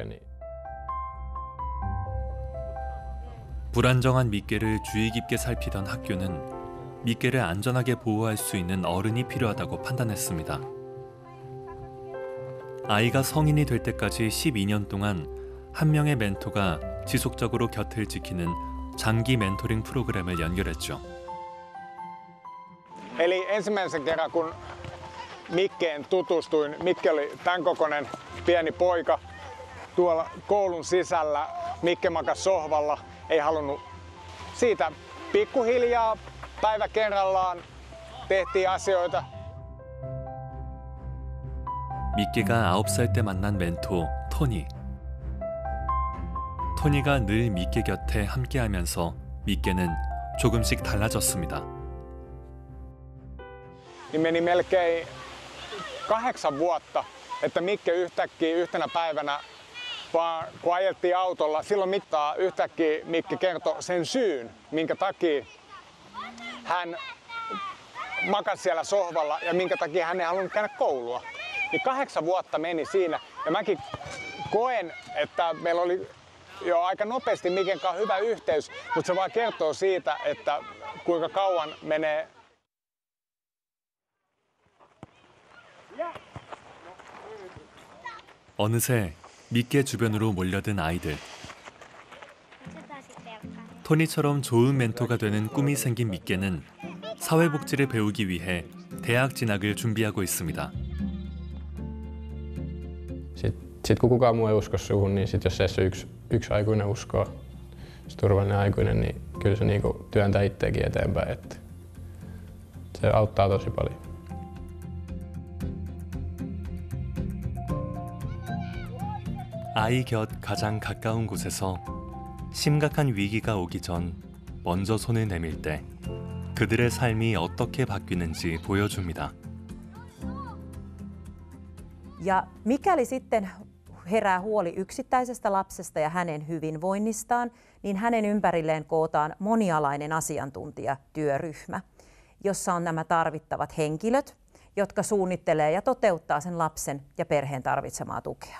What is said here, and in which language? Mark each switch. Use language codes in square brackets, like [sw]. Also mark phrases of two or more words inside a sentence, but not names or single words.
[fi] Niin. [ko] 불안정한 미께를 주의 깊게 살피던 학교는 미께를 안전하게 보호할 수 있는 어른이 필요하다고 판단했습니다. 아이가 성인이 될 때까지 12년 동안 한 명의 멘토가 지속적으로 곁을 지키는 장기 멘토링 프로그램을 연결했죠. [fi] Eli ensimmäisen kerran kun Mikkeen tutustuin, Mikke oli tämän kokoinen pieni poika tuolla koulun sisällä. Mikke makasi sohvalla, ei halunnut. Siitä pikkuhiljaa päivä kerrallaan tehtiin asioita. [ko] 미께가 9살 때 만난 멘토 토니. 토니가 늘 미케 곁에 함께하면서 미케는 조금씩 달라졌습니다. [fi] Meni melkein 8 vuotta, että Mikke yhtäkkiä yhtenä päivänä, vaan kun ajeltiin autolla, silloin mittaa yhtäkkiä Mikke kertoi sen syyn, minkä takia hän makasi siellä sohvalla ja minkä takia hän ei halunnut käydä koulua. Niin 8 vuotta meni siinä ja mäkin koen, että meillä oli jo aika nopeasti Miken kanssa hyvä yhteys, mutta se vaan kertoo siitä, että kuinka kauan menee. [ko] 어느새 미케 주변으로 몰려든 아이들. 토니처럼 좋은 멘토가 되는 꿈이 생긴 미케는 사회복지를 배우기 위해 대학 진학을 준비하고 있습니다. [fi] Sitten kun kukaan muu ei usko suhun, niin sit jos se yksi aikuinen uskoo, se turvallinen aikuinen, niin kyllä se niinku työntää itseäkin eteenpäin. Että se auttaa tosi paljon. [ko] 아이 곁 가장 가까운 곳에서 심각한 위기가 오기 전 먼저 손을 내밀 때 그들의 삶이 어떻게 바뀌는지 보여줍니다. [fi] Ja mikäli sitten herää huoli yksittäisestä lapsesta ja hänen hyvinvoinnistaan, niin hänen ympärilleen kootaan monialainen asiantuntijatyöryhmä, jossa on nämä tarvittavat henkilöt, jotka suunnittelee ja toteuttaa sen lapsen ja perheen tarvitsemaa tukea.